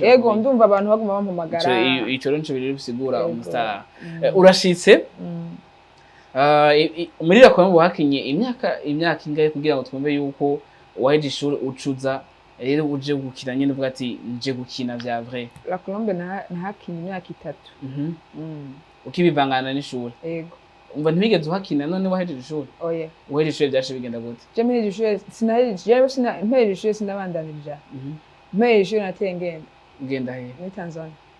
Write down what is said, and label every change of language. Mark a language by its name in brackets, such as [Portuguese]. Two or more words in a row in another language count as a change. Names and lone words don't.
[Rundi] Yego ndumva abantu baguma bampamagara. Ico rero biri bisigura umustar. Urashitse. Muri rakombe wakinye imyaka ingahe kugira ngo twumve yuko waheje ishuri ucuza rero uje gukina nyine uvuga ati nje gukina vya vrai. La Colombe nahakinye imyaka 3. Ukibivangana n'ishuri. Yego. Umva ntibigeze uhakina none wahejeje ishuri. Oya. Wahejeje ishuri byashe bigenda gute? Je mpejeje ishuri mpejeje ishuri sinabandanirije. Mpejeje ishuri nateye ngenda. Ugenda he? Muri Tanzania.